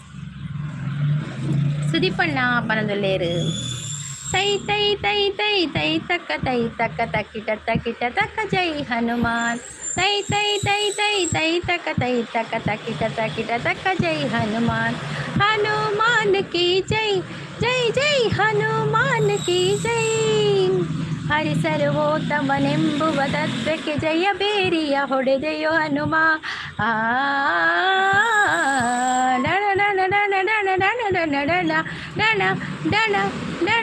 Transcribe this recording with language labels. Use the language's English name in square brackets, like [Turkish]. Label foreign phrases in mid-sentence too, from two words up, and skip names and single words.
[Tulu] ಸುದೀಪಣ್ಣ ಪನದುಲ್ಲೇರು ತೈ ತೈ ತೈ ತೈ ತೈ ತಕ್ಕ ತೈ ತಕ್ಕ ತಕ್ಕಿಟ ತಕ್ಕಿಟ ತಕ್ಕ [Hindi] जय हनुमान. ತೈ ತೈ ತೈ ತೈ ತೈ ತಕ್ಕ ತೈ ತಕ್ಕ ತಕ್ಕಿಟ ತಕ್ಕಿಟ ತಕ್ಕ जय हनुमान. हनुमान की जय जय जय हनुमान की जय. [Kannada] ಹರಿಸರ್ವೋತ್ತಮನೆಂಬುವ ತತ್ವಕ್ಕೆ ಜಯ ಬೇರಿಯ ಹೊಡೆದೆಯೋ ಹನುಮ. ಡಣ ಡಣ ಡಣ ಡಣ ಡಣ ಡಣ ಡಣ ಡಣ ಡಣ ಡಣ.